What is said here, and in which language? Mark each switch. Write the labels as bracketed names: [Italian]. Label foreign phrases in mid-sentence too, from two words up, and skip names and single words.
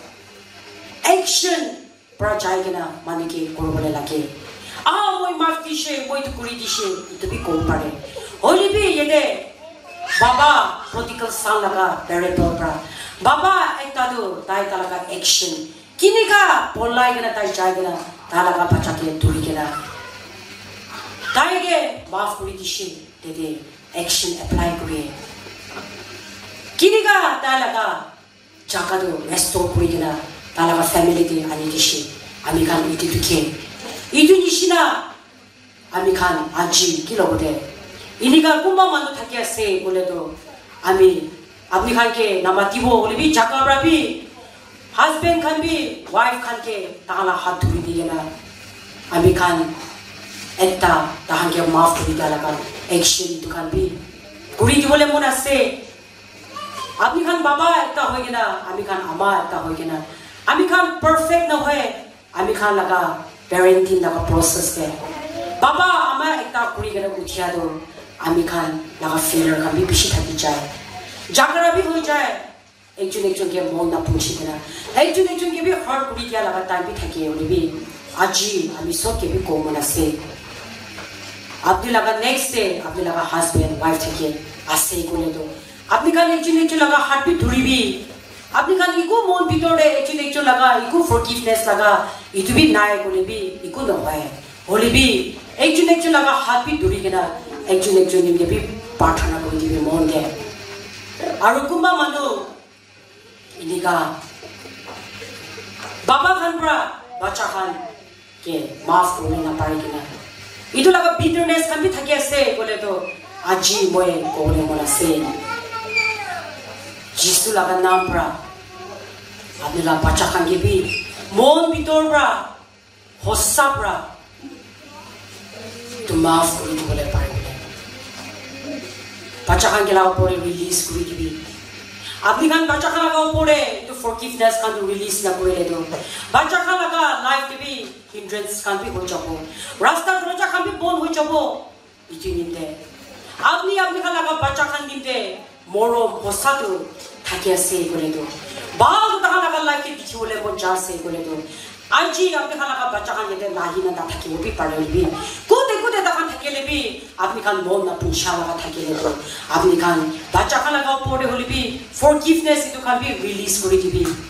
[Naga Pidgin] action pra jai gena manu ke korobole lage moi maaf dishe moi to kuri dishe itu bi ko pare hole bi yede baba [English] prodigal son [Naga Pidgin] laga parable bra baba ekta do tai talaga action kinika polai gena tai jai gena talaga bacha ke turi gena tai ge maaf kuri dishe dede [English] action apply [Naga Pidgin] kuri kinika talaga jaka do restore kuri gena talaga family de ani dishe ami kan itu duke itu nishina ami kan aji kilobode inika kumba manu thake ase bole to ami apni khan ke namatibo bole bi jakabra bi husband khan bi wife khan ke tala hat dhuri digena ami khan ekta tahan ke maaf kuri dala kan action to khan bi kuri dibole mon ase apni khan baba ekta hoy gena ami khan ama ekta hoy gena ami khan perfect na hoy ami khan laga parenting laga process de baba ama ekta kuri gena uthia do ami khan laga failure khan bi bishi thaki jai jagara bi hoi jai ekjon ke mon na puchi dena ekjon ke bi hard kuri dia laga time bi thaki hole bi aji ami sob ke bi ko mona se apni laga next day apni laga [English] husband wife [Naga Pidgin] thake ase kole do apni khan ekjon laga heart bi dhuri bi apni khan iku mon bitore ekjon laga iku forgiveness laga itu bi nai kole bi iku no hoy hole bi ekjon laga heart bi dhuri gena ekjon ke bi parthana kori dibe mon de aru kumba manu inika baba khan pra bacha khan ke maaf kori na pare gena itu laga bitterness khan bi thake ase bole to aji moi kore mona se jisu laga naam pra apni la bacha khan ke bi mon bitor pra hossa pra to maaf kori dibole pare bacha khan ke la upore release kori dibi apni khan bacha khan laga upore to forgiveness khan to release na korele do bacha khan laga life ke bi hindrance khan bi hoi jabo rasta roja khan bi bon hoi jabo itu ninde apni khan laga bacha khan ninde morom hossa to thake ase kore do baal ta khan laga life ke bichole bon ja se kore do aji apni khan laga bacha khan yede lahi na ta thake bi pare bi kote ta khan thake le bi apni khan mon na punsha laga thake le do apni khan bacha khan laga upore holi bi forgiveness itu khan bi release kori dibi